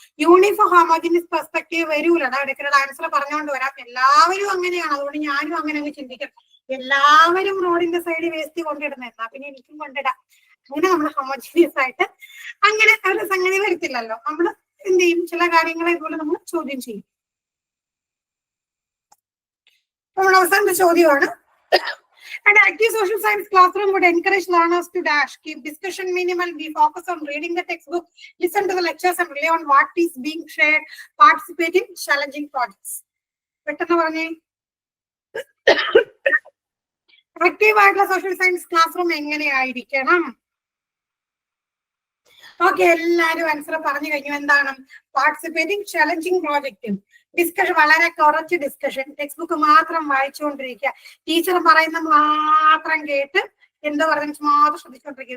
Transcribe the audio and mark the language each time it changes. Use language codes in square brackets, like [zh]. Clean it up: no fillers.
[ml] Uniform homogeneous perspective വരൂല. ഇടയ്ക്കുള്ള answer പറഞ്ഞുകൊണ്ട് വരാം. എല്ലാവരും അങ്ങനെയാണ്, അതുകൊണ്ട് ഞാനും അങ്ങനെ അങ്ങ് ചിന്തിക്കാം. എല്ലാവരും റോഡിന്റെ സൈഡിൽ വേസ്റ്റ് കൊണ്ടിടുന്ന, എന്നാ പിന്നെ എനിക്കും കൊണ്ടിടാം. അങ്ങനെ നമ്മൾ ഹോമോജീനിയസ് ആയിട്ട് അങ്ങനെ ഒരു സംഗതി വരത്തില്ലല്ലോ. നമ്മൾ എന്ത് ചെയ്യും, ചില കാര്യങ്ങളെ ഇതുപോലെ നമ്മൾ ചോദ്യം ചെയ്യും. നമ്മൾ അവസാനത്തെ ചോദ്യമാണ്, [en] an active social science classroom would encourage learners to dash, keep discussion minimal, be focused on reading the textbook, listen to the lectures and rely on what is being shared, participate in challenging projects. [ml] പെട്ടെന്ന് പറഞ്ഞേ, active ആയിട്ടുള്ള social science class room എങ്ങനെയായിരിക്കണം? Okay, എല്ലാവരും answer പറഞ്ഞു കഴിഞ്ഞു. എന്താണ്? Participating challenging പ്രോജക്റ്റും discussion, വളരെ കുറച്ച് ഡിസ്കഷൻ, ടെക്സ്റ്റ് ബുക്ക് മാത്രം വായിച്ചുകൊണ്ടിരിക്കുക, ടീച്ചർ പറയുന്ന മാത്രം കേട്ട് എന്തോ പറയുന്നത് മാത്രം ശ്രദ്ധിച്ചുകൊണ്ടിരിക്കുക.